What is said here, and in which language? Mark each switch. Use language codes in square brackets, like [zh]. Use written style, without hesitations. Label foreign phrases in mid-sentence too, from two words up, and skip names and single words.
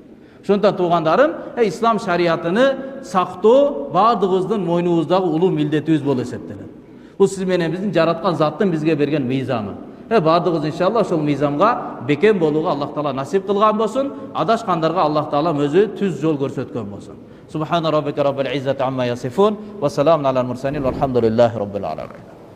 [ky] Ошондон туугандарым, ислам шариятыны сактоо баардыгыбыздын мойнубуздагы улуу милдетибиз болуп эсептелет. Бул сиз менен биздин жараткан заттын бизге берген мыйзамы. Баардыгыбыз иншалла ошол мыйзамга бекем болууга Аллах Таала насип кылган болсун. Адашкандарга Аллах Таала өзү түз жол көрсөткөн болсун. [ar] سبحان ربك رب العزة عما يصفون وسلام على المرسلين والحمد لله رب العالمين.